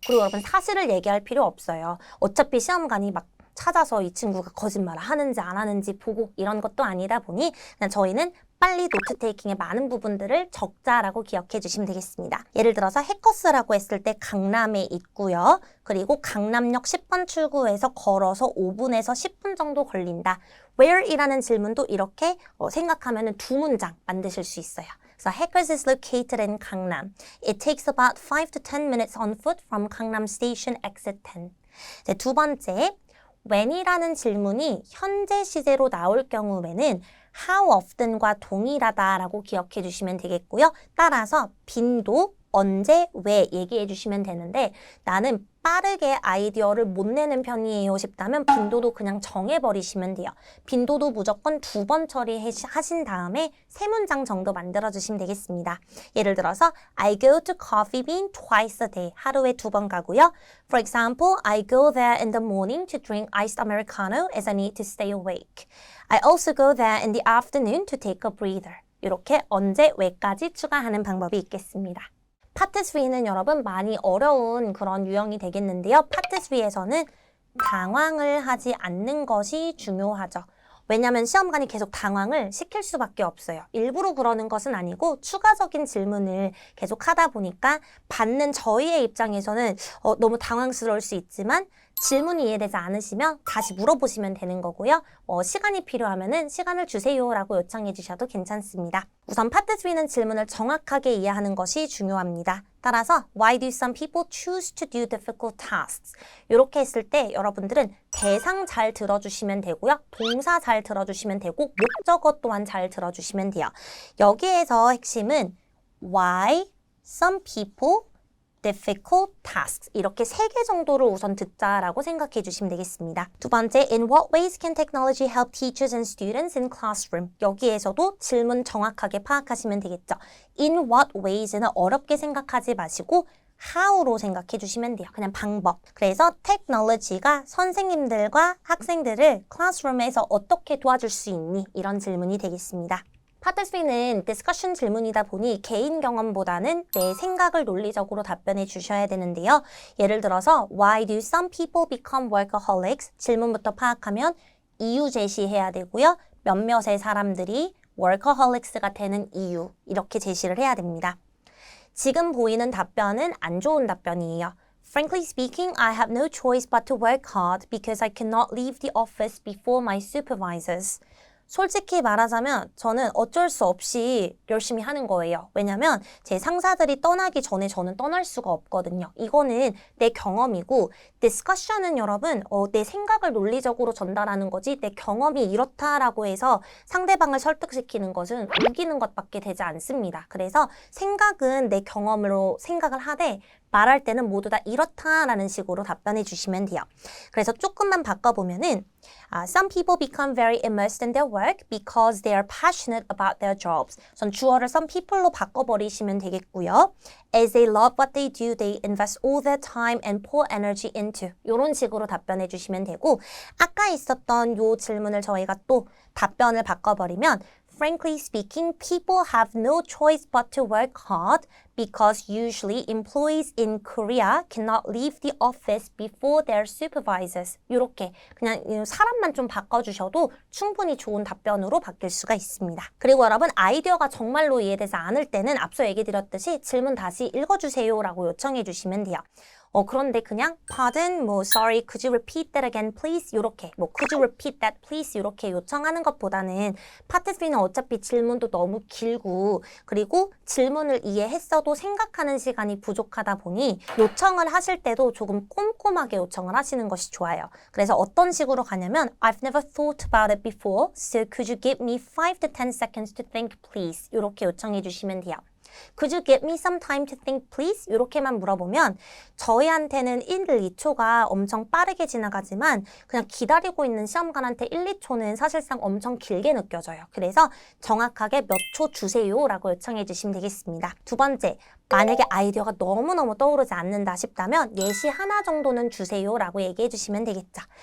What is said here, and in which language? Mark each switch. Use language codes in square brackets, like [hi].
[ko] 그리고 여러분 사실을 얘기할 필요 없어요. 어차피 시험관이 막 찾아서 이 친구가 거짓말을 하는지 안 하는지 보고 이런 것도 아니다 보니 그냥 저희는 빨리 노트 테이킹의 많은 부분들을 적자라고 기억해 주시면 되겠습니다. 예를 들어서 해커스라고 했을 때 강남에 있고요. 그리고 강남역 10번 출구에서 걸어서 5분에서 10분 정도 걸린다. Where이라는 질문도 이렇게 생각하면 2문장 만드실 수 있어요. [en] So Hackers is located in Gangnam. It takes about 5 to 10 minutes on foot from Gangnam Station exit 10. [ko] 네, 두 번째, when이라는 질문이 현재 시제로 나올 경우에는 how often과 동일하다라고 기억해 주시면 되겠고요. 따라서 빈도, 언제, 왜 얘기해 주시면 되는데 나는 빠르게 아이디어를 못 내는 편이에요 싶다면 빈도도 그냥 정해버리시면 돼요. 빈도도 무조건 2번 처리하신 다음에 3문장 정도 만들어주시면 되겠습니다. 예를 들어서 [en] I go to Coffee Bean twice a day. [ko] 하루에 2번 가고요. [en] For example, I go there in the morning to drink iced Americano as I need to stay awake. I also go there in the afternoon to take a breather. [ko] 이렇게 언제, 왜까지 추가하는 방법이 있겠습니다. 파트 3는 여러분 많이 어려운 그런 유형이 되겠는데요. 파트 3에서는 당황을 하지 않는 것이 중요하죠. 왜냐하면 시험관이 계속 당황을 시킬 수밖에 없어요. 일부러 그러는 것은 아니고 추가적인 질문을 계속 하다 보니까 받는 저희의 입장에서는 너무 당황스러울 수 있지만 질문이 이해되지 않으시면 다시 물어보시면 되는 거고요. 시간이 필요하면은 시간을 주세요라고 요청해 주셔도 괜찮습니다. 우선 파트 3는 질문을 정확하게 이해하는 것이 중요합니다. 따라서 [en] Why do some people choose to do difficult tasks? [ko] 이렇게 했을 때 여러분들은 대상 잘 들어주시면 되고요. 동사 잘 들어주시면 되고 목적어 또한 잘 들어주시면 돼요. 여기에서 핵심은 [en] Why some people difficult tasks [ko] 이렇게 3개 정도를 우선 듣자라고 생각해 주시면 되겠습니다. 두 번째, [en] in what ways can technology help teachers and students in classroom? [ko] 여기에서도 질문 정확하게 파악하시면 되겠죠. in what ways는 어렵게 생각하지 마시고 how로 생각해 주시면 돼요. 그냥 방법. 그래서 technology가 선생님들과 학생들을 클래스룸에서 어떻게 도와줄 수 있니? 이런 질문이 되겠습니다. 파트 3는 디스커션 질문이다 보니 개인 경험보다는 내 생각을 논리적으로 답변해 주셔야 되는데요. [en] 예를 들어서 Why do some people become workaholics? [ko] 질문부터 파악하면 이유 제시해야 되고요. 몇몇의 사람들이 workaholics가 되는 이유 이렇게 제시를 해야 됩니다. 지금 보이는 답변은 안 좋은 답변이에요. [en] Frankly speaking, I have no choice but to work hard because I cannot leave the office before my supervisors. [ko] 솔직히 말하자면 저는 어쩔 수 없이 열심히 하는 거예요. 왜냐면 제 상사들이 떠나기 전에 저는 떠날 수가 없거든요. 이거는 내 경험이고 디스커션은 여러분 내 생각을 논리적으로 전달하는 거지 내 경험이 이렇다라고 해서 상대방을 설득시키는 것은 우기는 것밖에 되지 않습니다. 그래서 생각은 내 경험으로 생각을 하되 말할 때는 모두 다 이렇다라는 식으로 답변해 주시면 돼요. 그래서 조금만 바꿔보면은 [en] Some people become very immersed in their work because they are passionate about their jobs. [ko] 전 주어를 some people로 바꿔버리시면 되겠고요. [en] As they love what they do, they invest all their time and pour energy into. [ko] 이런 식으로 답변해 주시면 되고 아까 있었던 요 질문을 저희가 또 답변을 바꿔버리면 [en] Frankly speaking, people have no choice but to work hard because usually employees in Korea cannot leave the office before their supervisors. [ko] 이렇게 그냥 사람만 좀 바꿔주셔도 충분히 좋은 답변으로 바뀔 수가 있습니다. 그리고 여러분 아이디어가 정말로 이해되지 않을 때는 앞서 얘기 드렸듯이 질문 다시 읽어주세요 라고 요청해 주시면 돼요. 그런데 그냥 [en] pardon, sorry, could you repeat that again, please? [ko] 이렇게 [en] could you repeat that, please? [ko] 이렇게 요청하는 것보다는 파트 3는 어차피 질문도 너무 길고 그리고 질문을 이해했어도 생각하는 시간이 부족하다 보니 요청을 하실 때도 조금 꼼꼼하게 요청을 하시는 것이 좋아요. 그래서 어떤 식으로 가냐면 [en] I've never thought about it before, so could you give me 5 to 10 seconds to think, please? [ko] 이렇게 요청해 주시면 돼요. [en] Could you give me some time to think, please? [ko] 이렇게만 물어보면 저희한테는 1, 2초가 엄청 빠르게 지나가지만 그냥 기다리고 있는 시험관한테 1, 2초는 사실상 엄청 길게 느껴져요. 그래서 정확하게 몇 초 주세요 라고 요청해 주시면 되겠습니다. 두 번째, 만약에 아이디어가 너무너무 떠오르지 않는다 싶다면 예시 하나 정도는 주세요 라고 얘기해 주시면 되겠죠.